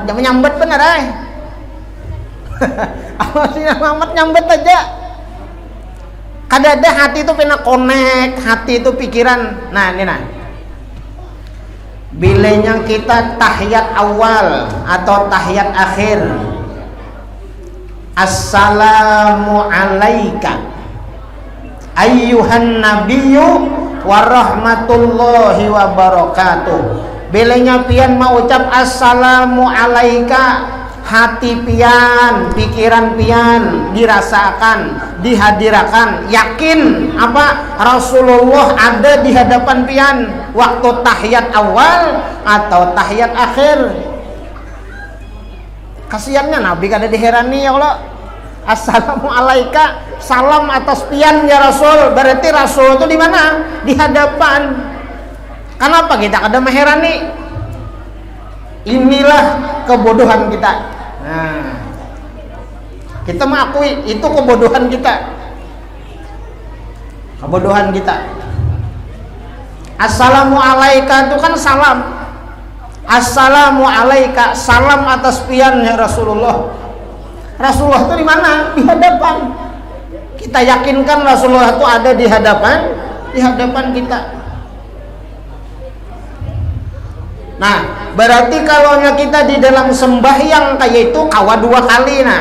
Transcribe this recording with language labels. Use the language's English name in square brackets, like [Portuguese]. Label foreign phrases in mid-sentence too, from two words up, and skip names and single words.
[Banjar] Jangan nyambat benar Allahumma Muhammad nyambet aja. Kadada hati itu pernah connect, hati itu pikiran. Nah ini nah. Bilanya kita tahiyat awal atau tahiyat akhir. [Arabic] السلام عليك أيها النبي ورحمة الله وبركاته. [Banjar] Bilanya pian mau ucap [Arabic] السلام عليك, [Banjar] hati pian, pikiran pian dirasakan, dihadirakan, yakin apa Rasulullah ada di hadapan pian waktu tahiyat awal atau tahiyat akhir. Kasiannya Nabi kada diherani ya Allah. [Arabic] السلام عليك, [Banjar] salam atas pian ya Rasul. Berarti Rasul itu di mana? Di hadapan. Kenapa kita kada meherani? Inilah kebodohan kita. Nah, kita mengakui itu kebodohan kita. Kebodohan kita. [Arabic] السلام عليك [Banjar] itu kan salam. [Arabic] السلام عليك, [Banjar] salam atas pian ya Rasulullah. Rasulullah itu di mana? Di hadapan. Kita yakinkan Rasulullah itu ada di hadapan kita. Nah, berarti kalau kita di dalam sembahyang kayak itu kawa 2 kali nah.